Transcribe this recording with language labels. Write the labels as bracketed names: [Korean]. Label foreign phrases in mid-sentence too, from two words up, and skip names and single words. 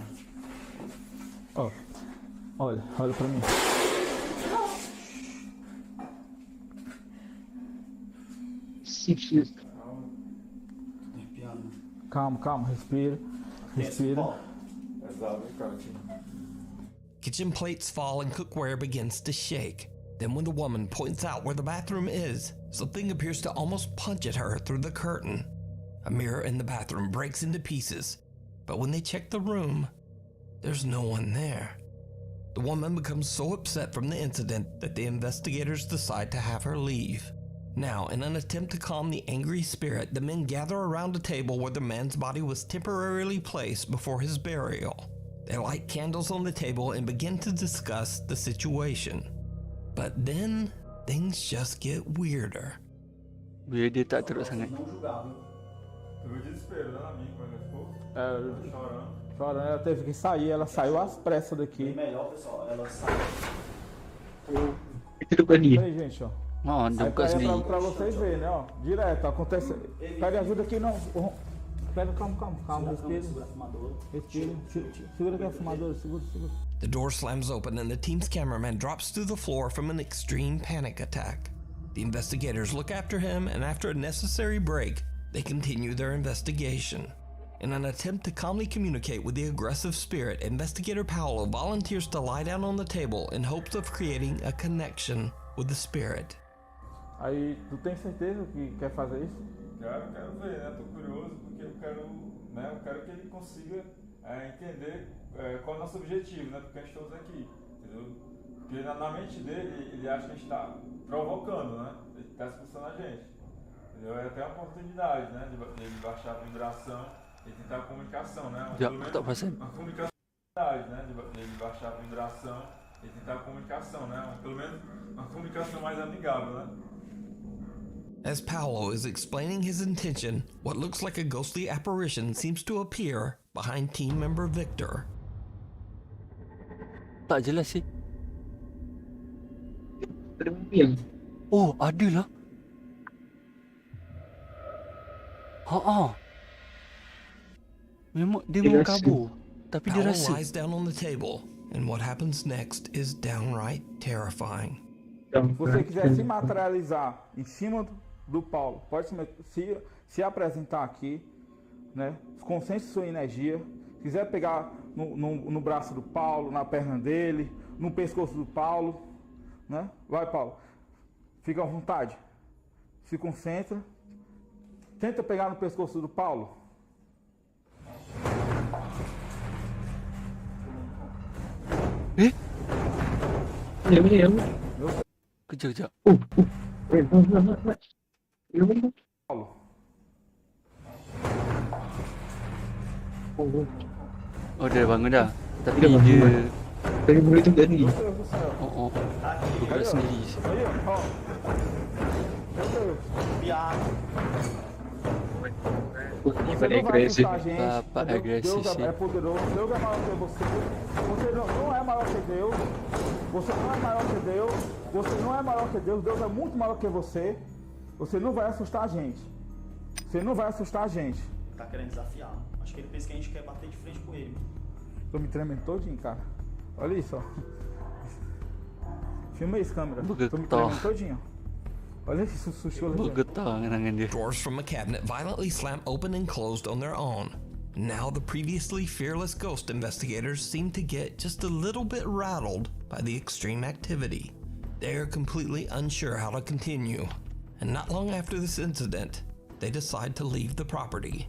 [Portuguese] Ó, olha pra mim. Arrepiado, mano. Calma, respira. Exato, cara. [English] Kitchen plates fall and cookware begins to shake. Then when the woman points out where the bathroom is, something appears to almost punch at her through the curtain. A mirror in the bathroom breaks into pieces, but when they check the room, there's no one there. The woman becomes so upset from the incident that the investigators decide to have her leave. Now, in an attempt to calm the angry spirit, the men gather around a table where the man's body was temporarily placed before his burial. They light candles on the table and begin to discuss the situation. But then, things just get weirder. [Malay] Biar dia tak teruk sangat. [Portuguese] Não julgar, viu? Tu viu o desespero dela a mim quando ela ficou chorando. Chorando, ela teve que sair, ela saiu às pressas Bem daqui. melhor, pessoal. Ela sai. Aí, gente, ó. Deu Aí [Malay] buka sendiri. [Portuguese] pra vocês verem, né, ó. Direto, acontece. Pega ajuda aqui, não. Pega, calma, respira. Segura aqui a fumadora, segura. [English] The door slams open and the team's cameraman drops through the floor from an extreme panic attack. The investigators look after him, and after a necessary break, they continue their investigation. In an attempt to calmly communicate with the aggressive spirit, investigator Paolo volunteers to lie down on the table in hopes of creating a connection with the spirit. [Portuguese] Aí, tu tem certeza que quer fazer isso? Quero ver, né? Tô curioso porque eu quero que ele consiga entender qual é o nosso objetivo, né? Porque a gente estamos aqui, entendeu? Porque na mente dele, ele acha que a gente está provocando, né? Ele está expulsando a gente, entendeu? É até uma oportunidade, né? De ele baixar a vibração e tentar a comunicação, né? [Malay] Ya, [Portuguese] Pelo menos [Malay] tak perasan. [Portuguese] uma comunicação, né? De ele baixar a vibração e tentar a comunicação, né? Pelo menos uma comunicação mais amigável, né? [English] As Paolo is explaining his intention, what looks like a ghostly apparition seems to appear behind team member Victor. [Malay] Tak jelas sih. Oh, ada lah. Memang dia memang kabur. Tapi dia [English] Paolo [Malay] rasa. [English] lies down on the table, and what happens next is downright terrifying. [Portuguese] Se você quiser se materializar em cima do Paulo, pode se apresentar aqui, né? Concentre sua energia. Se quiser pegar no braço do Paulo, na perna dele, no pescoço do Paulo, né? Vai, Paulo. Fica à vontade. Se concentra. Tenta pegar no pescoço do Paulo. [Malay] Kejap. Paulo. Oh, dia dah bangun dah. Tapi Dia dah dia... bangun. Dari mulut tu tadi. [Portuguese] Meu Deus do céu. [Malay] Dia gerak sendiri. [Portuguese] Aí, ó. Meu Deus. Piada. Você não vai assustar a gente. [Malay] Bapak [Portuguese] Entendeu? [Malay] agresi [Portuguese] Deus [Malay] sih. [Portuguese] é poderoso, Deus é maior que você. Você não é maior que Deus. Você não é maior que Deus. Você não é maior que Deus. Deus é muito maior que você. Você não vai assustar a gente. Você não vai assustar a gente. Tá querendo desafiar. Acho que ele pensa que a gente quer bater de frente com ele. Tô me tremendo todinho, cara. Olha isso, ó. Filma isso, câmera. [Malay] Bugat [Portuguese] Tô me [Malay] tau. [Portuguese] tremendo todinho. Olha isso, sushi. [Malay] Bergetar dengan dia. [English] Drawers from a cabinet violently slam open and closed on their own. Now the previously fearless ghost investigators seem to get just a little bit rattled by the extreme activity. They are completely unsure how to continue, and not long after this incident, they decide to leave the property.